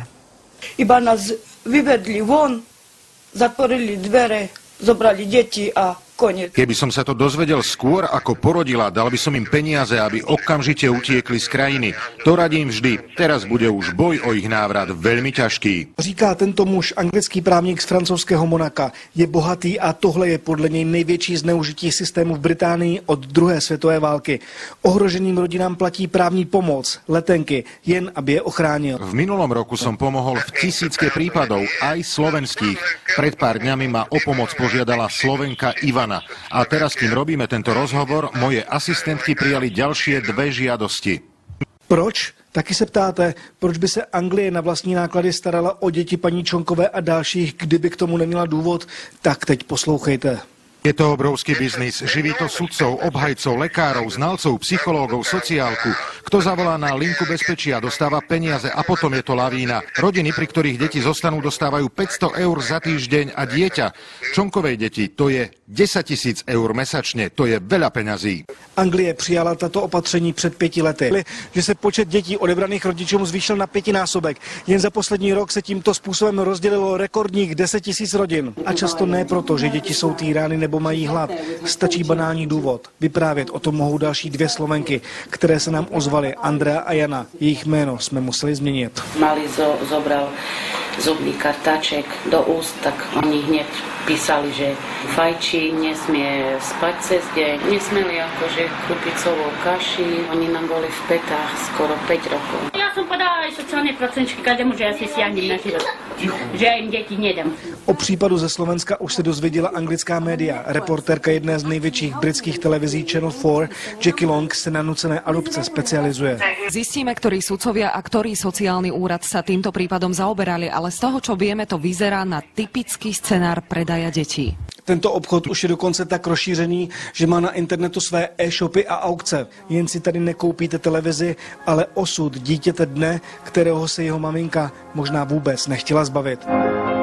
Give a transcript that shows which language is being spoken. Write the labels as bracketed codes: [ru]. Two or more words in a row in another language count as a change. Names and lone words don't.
[sk] Iba nás vyvedli von, zatvorili dvere, zobrali deti a koniec. Keby som sa to dozvedel skôr, ako porodila, dal by som im peniaze, aby okamžite utiekli z krajiny. To radím vždy. Teraz bude už boj o ich návrat veľmi ťažký. [cs] Říká tento muž, anglický právník z francouzského Monaka. Je bohatý a tohle je podle něj největší zneužití systému v Británii od druhé světové války. Ohroženým rodinám platí právní pomoc, letenky, jen aby je ochránil. [sk] V minulom roku som pomohol v tisícke prípadov, aj slovenských. Pred pár dňami ma o pomoc požiadala Slovenka Ivana. A teraz, kým robíme tento rozhovor, moje asistentky prijali ďalšie dve žiadosti. [cs] Proč? Taky se ptáte, proč by se Anglie na vlastní náklady starala o děti paní Čonkové a dalších, kdyby k tomu neměla důvod? Tak teď poslouchejte. [sk] Je to obrovský biznis. Živí to sudcov, obhajcov, lekárov, znalcov, psychológov, sociálku. Kto zavolá na linku bezpečia, dostáva peniaze a potom je to lavína. Rodiny, pri ktorých deti zostanú, dostávajú 500 eur za týždeň a dieťa. Čonkovej deti to je 10 000 eur mesačne. To je veľa peňazí. [cs] Anglie přijala tato opatření před 5 lety. Že se počet dětí odebraných rodičům zvýšil na 5násobek. Jen za poslední rok se tímto způsobem rozdělilo rekordních 10 000 rodin. A často ne proto, že děti jsou týrány nebo mají hlad. Stačí banální důvod. Vyprávět o tom mohou další dvě Slovenky, které se nám ozvaly, Andrea a Jana. Jejich jméno jsme museli změnit. [sk] Malý zobral zubný kartáček do úst, tak oni hneď písali, že fajčí, nesmie spať cez deň, nesmeli akože kúpiť solú kaši. Oni nám boli v petách skoro 5 rokov. Ja som podala aj sociálne pracovníčky každému, že ja si siahnem na život. Že ja im deti nedám. [cs] O případu ze Slovenska už se dozvěděla anglická média. Reportérka jedné z největších britských televizí Channel 4, Jackie Long, se na nucené adopce specializuje. [sk] Zistíme, ktorí sudcovia a ktorý sociálny úrad sa týmto prípadom zaoberali, ale z toho, čo vieme, to vyzerá na typický scenár predaja detí. [cs] Tento obchod už je dokonce tak rozšířený, že má na internetu své e-shopy a aukce. Jen si tady nekoupíte televizi, ale osud dítěte dne, kterého se jeho maminka možná vůbec nechtěla zbavit.